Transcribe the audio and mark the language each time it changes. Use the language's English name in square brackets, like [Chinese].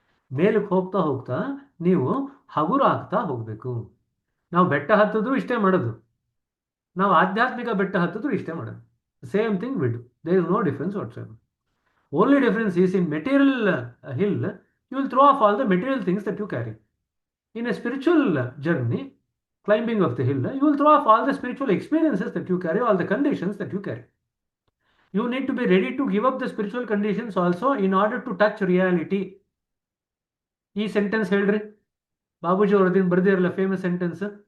[Kannada] ಮೇಲಕ್ಕೆ ಹೋಗ್ತಾ ಹೋಗ್ತಾ ನೀವು ಹಗುರ ಆಗ್ತಾ ಹೋಗ್ಬೇಕು. ನಾವು ಬೆಟ್ಟ ಹತ್ತಿದ್ರು ಇಷ್ಟೇ ಮಾಡೋದು, ನಾವು ಆಧ್ಯಾತ್ಮಿಕ ಬೆಟ್ಟ ಹತ್ತಿದ್ರು ಇಷ್ಟೇ ಮಾಡೋದು. [English] Same thing with, there is no difference whatsoever. Only difference is in material hill you will throw off all the material things that you carry. In a spiritual journey, climbing of the hill, you will throw off all the spiritual experiences that you carry, all the conditions that you carry. You need to be ready to give up the spiritual conditions also in order to touch reality. [Kannada] ಈ sentence ಹೇಳ್ರಿ, Babuji ಅವ್ರದಿನ ಬರ್ದಿರಲ್ಲ famous sentence.